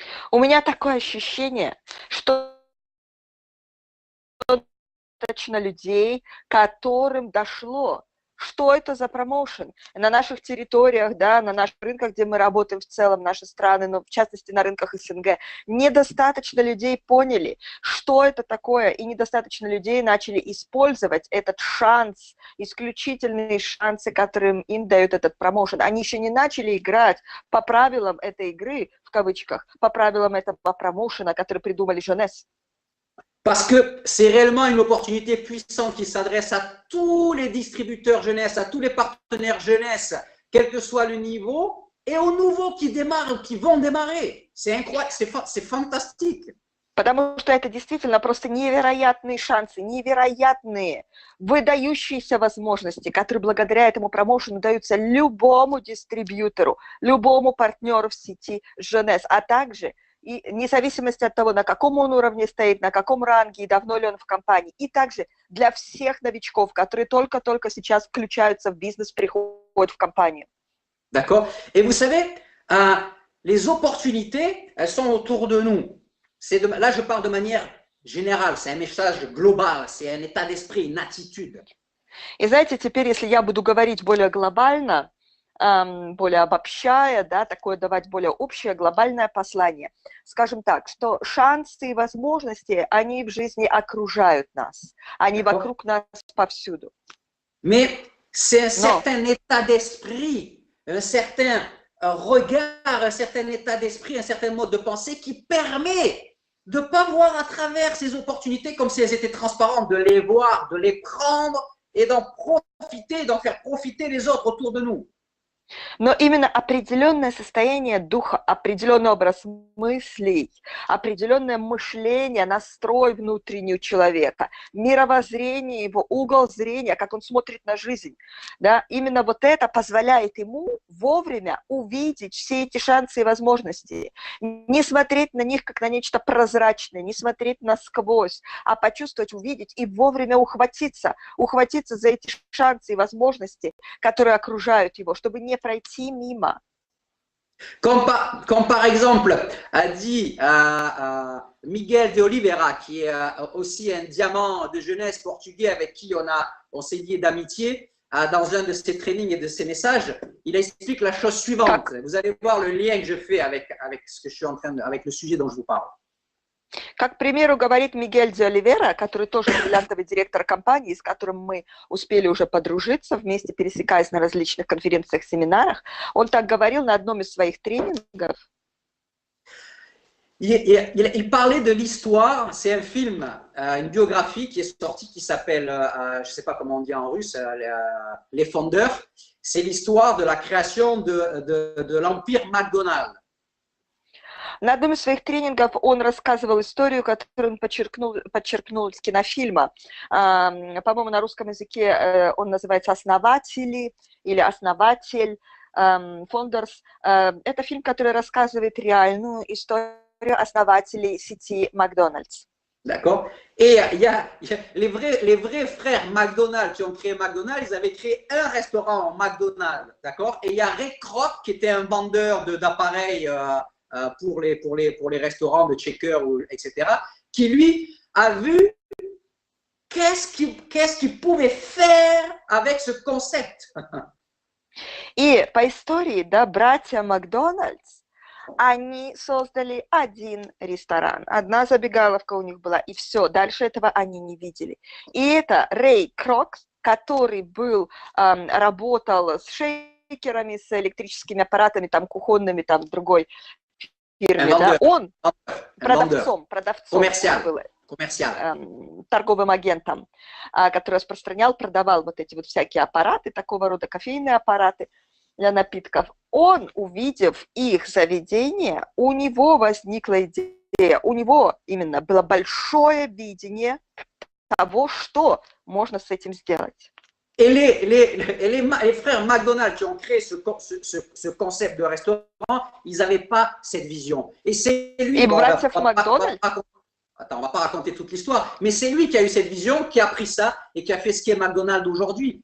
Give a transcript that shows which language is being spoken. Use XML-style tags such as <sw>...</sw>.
<ru>У меня такое ощущение, что достаточно людей, которым дошло, что это за промоушен. На наших территориях, да, на наших рынках, где мы работаем в целом, наши страны, но в частности на рынках СНГ, недостаточно людей поняли, что это такое, и недостаточно людей начали использовать этот шанс, исключительные шансы, которые им дает этот промоушен. Они еще не начали играть по правилам этой игры, в кавычках, по правилам этого промоушена, который придумали Jeunesse.</ru> <fr>Parce que c'est réellement une opportunité puissante qui s'adresse à tous les distributeurs jeunesse, à tous les partenaires jeunesse, quel que soit le niveau, et aux nouveaux qui démarrent ou qui vont démarrer. C'est incroyable, c'est fantastique.</fr> <ru>Потому что это действительно просто невероятные шансы, невероятные, выдающиеся возможности, которые благодаря этому промоушену даются любому дистрибьютору, любому партнеру в сети Jeunesse, а также и вне зависимости от того, на каком он уровне стоит, на каком ранге и давно ли он в компании. И также для всех новичков, которые только-только сейчас включаются в бизнес, приходят в компанию.</ru> <fr>D'accord. Et vous savez, les opportunités, elles sont autour de nous. Là, je parle de manière générale, c'est un message global, c'est un état d'esprit, une attitude.</fr> <ru>И знаете, теперь, если я буду говорить более глобально, более обобщая, да, такое давать более общее глобальное послание. Скажем так, что шансы и возможности, они в жизни окружают нас, они вокруг нас повсюду.</ru> <fr>Mais c'est un certain état d'esprit, un certain regard, un certain état d'esprit, un certain mode de pensée qui permet de ne pas voir à travers ces opportunités comme si elles étaient transparentes, de les voir, de les prendre et d'en profiter, d'en faire profiter les autres autour de nous.</fr> <ru>Но именно определенное состояние духа, определенный образ мыслей, определенное мышление, настрой внутренний у человека, мировоззрение его, угол зрения, как он смотрит на жизнь, да, именно вот это позволяет ему вовремя увидеть все эти шансы и возможности, не смотреть на них как на нечто прозрачное, не смотреть насквозь, а почувствовать, увидеть и вовремя ухватиться за эти шансы и возможности, которые окружают его, чтобы не пройти мимо.</ru> <fr>Comme par exemple a dit Miguel de Oliveira, qui est aussi un diamant de jeunesse portugais avec qui on s'est lié d'amitié dans un de ses trainings et de ses messages, il explique la chose suivante. Vous allez voir le lien que je fais avec ce que je suis en train avec le sujet dont je vous parle.</fr> <ru>Как, к примеру, говорит Мигель де Оливера, который тоже бриллиантовый директор компании, с которым мы успели уже подружиться, вместе пересекаясь на различных конференциях, семинарах, он так говорил на одном из своих тренингов.</ru> <fr>Il parlait de l'histoire, c'est un film, une biographie qui est sortie qui s'appelle, je ne sais pas comment on dit en russe, Les Fondeurs. C'est l'histoire de la création de l'empire McDonald's.</fr> <ru>На одном из своих тренингов он рассказывал историю, которую он подчеркнул из кинофильма. По-моему, на русском языке он называется «Основатели» или «Основатель», «Founders». Это фильм, который рассказывает реальную историю основателей сети Макдональдс.</ru> <fr>D'accord. Et il y a les vrais frères McDonald's qui ont créé McDonald's, ils avaient créé un restaurant McDonald's, d'accord. Et il y a Ray Kroc qui était un vendeur d'appareils pour les restaurants de checker, etc., qui lui a vu qu'est-ce qu'il pouvait faire avec ce concept.</fr> <ru>И по истории, да, братья Макдональдс, они создали один ресторан, одна забегаловка у них была, и все, дальше этого они не видели. И это Рэй Крок, который работал с шейкерами, с электрическими аппаратами, там, кухонными, там, другой фирме, да, он продавцом был, торговым агентом, который продавал вот эти вот всякие аппараты, такого рода кофейные аппараты. для напитков, он, увидев их заведение, у него возникла идея, у него именно было большое видение того, что можно с этим сделать.</ru> <fr>Et les frères McDonald qui ont créé ce concept de restaurant, ils n'avaient pas cette vision. Et c'est lui, bon, on va pas raconter toute l'histoire, mais c'est lui qui a eu cette vision, qui a pris ça et qui a fait ce qu'est McDonald's aujourd'hui.</fr>